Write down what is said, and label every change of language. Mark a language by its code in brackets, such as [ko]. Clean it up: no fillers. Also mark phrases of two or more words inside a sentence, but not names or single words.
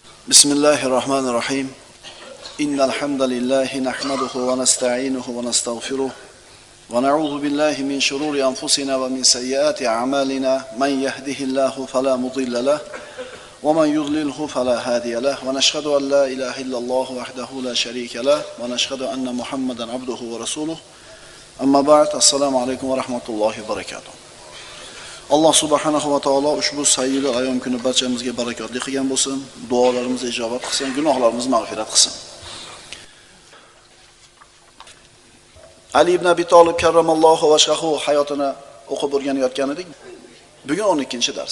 [ar] بسم الله الرحمن الرحيم إن الحمد لله نحمده ونستعينه ونستغفره ونعوذ بالله من شرور أنفسنا ومن سيئات أعمالنا من يهده الله فلا مضل له ومن يضلله فلا هادي له ونشهد أن لا إله إلا الله وحده لا شريك له ونشهد أن محمدا عبده ورسوله أما بعد السلام عليكم ورحمة الله وبركاته. الله سبحانه وتعالى [uz] ushbu sayyi ayom kuni barchamizga barakotli qilgan bo'lsin, duolarimizni ijobat qilsin, gunohlarimizni mag'firat qilsin. Ali ibn Abi Talib [ar] كرم الله وجهه [uz] hayotini o'qib o'rganayotgan edik. Bugun 12-dars.